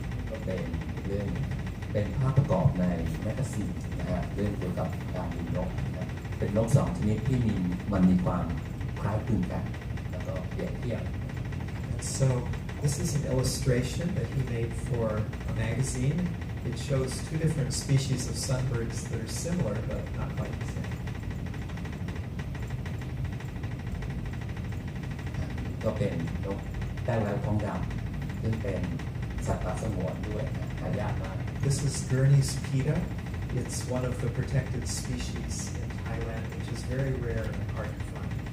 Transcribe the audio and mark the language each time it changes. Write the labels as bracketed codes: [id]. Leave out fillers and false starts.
[th] ก็เป็นเรื่องเป็นภาพประกอบในแมกกาซีนนะฮะเรื่องเกี่ยวกับการดูนกนะเป็นนกสองชนิดที่มันมีความคล้ายคลึงกันแล้วก็เปรียบเทียบ [en] And so this is an illustration that he made for a magazine. It shows two different species of sunbirds that are similar but not quite the same. [th] ก็เป็นนกแต้วแล้วทองดำซึ่งเป็นสัตว์ป่าสงวนด้วยนะหายากมาก [en] This is Gurney's pita. It's one of the protected species in Thailand, which is very rare and hard to find.